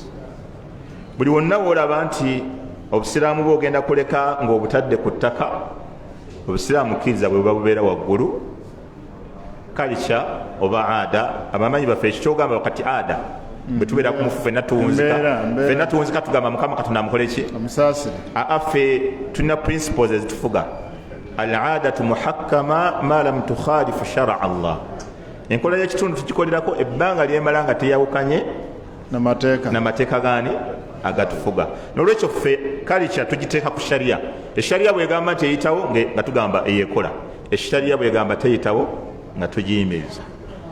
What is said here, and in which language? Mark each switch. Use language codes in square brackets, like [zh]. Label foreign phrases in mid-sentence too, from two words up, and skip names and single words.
[lg] buli wonna woolaba nti obusiraamu bwogenda kuleka ng'obutadde ku ttaka, obusiraamu kkiriza bwe buba bubeera waggulu. culture oba aada, abamanyi baffe ekikyogamba wakati aada bwe tubeera ku mufu ffenna tuwunzika tugamba Mukama Katonda amukole ki? Ffe tulina principles ezitufuga. [ar] العادة محكمة ما لم تخالف شرع الله. [lg] enkola y'ekitundu tukikolerako ebbanga lyemala nga teyawukanye n'amateeka gaani agatufuga. n'olwekyo ffe culture tugiteeka ku sharia. eshariya bwegamba nti eyitawo nga tugamba eyekola, eshariya bwegamba teyitawo nga tugiyimiriza.